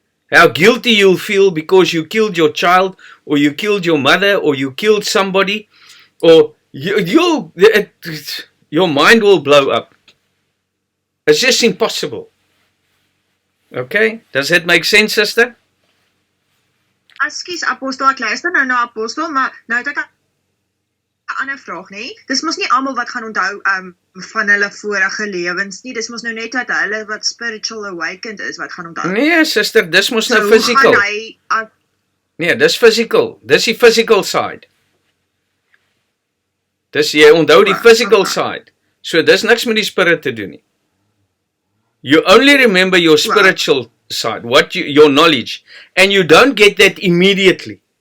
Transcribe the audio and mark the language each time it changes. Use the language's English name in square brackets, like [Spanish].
[English] How guilty you'll feel because you killed your child, or you killed your mother, or you killed somebody, or your mind will blow up. It's just impossible. Okay? Does that make sense, sister? [Afrikaans] Ekskuus apostel, ek luister nou na apostel, maar nou het ek 'n ander vraag, nê? Dis mos nie almal wat gaan onthou van hulle vorige lewens nie. Dis mos nou net dat hulle wat [English] spiritual awakened [Afrikaans] is wat gaan onthou. Nee, sister, dis mos nou physical. Nee, dis physical. Dis die [English] physical side. [Afrikaans] Dis jy onthou die [English] physical side. [Afrikaans] So dis niks met die spirit te doen nie. [English] You only remember your spiritual side, your knowledge, and you don't get that immediately.